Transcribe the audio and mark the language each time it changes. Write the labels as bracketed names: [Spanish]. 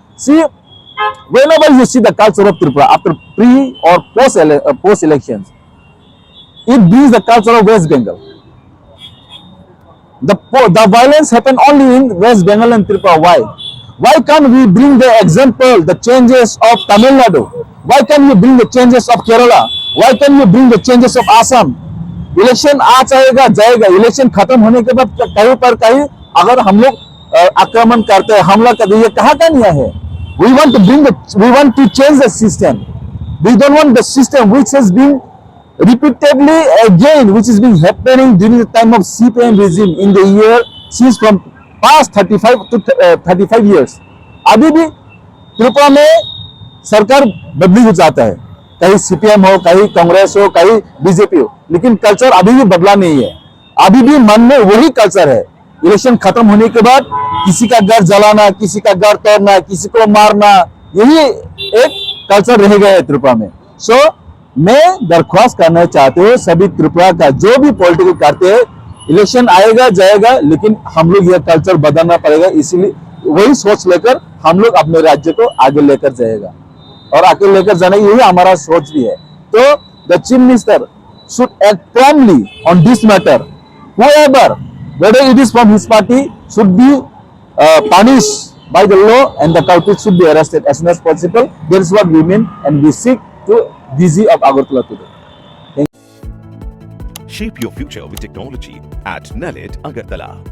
[English] See, whenever you see the culture of Tripura after pre or post elections, it brings the culture of West Bengal. The violence happened only in West Bengal and Tripura. Why? Why can't we bring the example, the changes of Tamil Nadu? Why can't you bring the changes of Kerala? Why can't you bring the changes of Assam? [Hindi] Election आ जाएगा जाएगा, election खत्म होने के बाद कहीं पर कहीं अगर हम लोग आक्रमण करते हैं, हमला करते हैं, ये कहाँ का नहीं है? [English] We want to change the system. We don't want the system which has been repeatedly again, which is being happening during the time of CPM regime in the year since from past 35 years. [Hindi] अभी भी त्रिपुरा में सरकार बदली हो जाता है, कहीं CPM हो, कहीं कांग्रेस हो, कहीं बीजेपी हो, लेकिन कल्चर अभी भी बदला नहीं है। अभी भी मन में वही कल्चर है। इलेक्शन खत्म होने के बाद किसी का घर जलाना, किसी का घर तोड़ना, किसी को मारना, यही एक कल्चर रह गया है त्रिपुरा में। सो मैं दरख्वास्त करना चाहते हूँ सभी त्रिपुरा का, जो भी पॉलिटिकल करते हैं, इलेक्शन आएगा जाएगा, लेकिन हम लोग यह कल्चर बदलना पड़ेगा। इसीलिए वही सोच लेकर हम लोग अपने राज्य को आगे लेकर जाएगा, और आगे लेकर जाने यही हमारा सोच भी है। [English] तो the chief minister should act promptly on this matter. whoever, whether it is from his party, should be punished by the law, and the culprit should be arrested as soon as possible. That is what we mean, and we seek to DG of Agartala today. Shape your future with technology at NALET Agartala.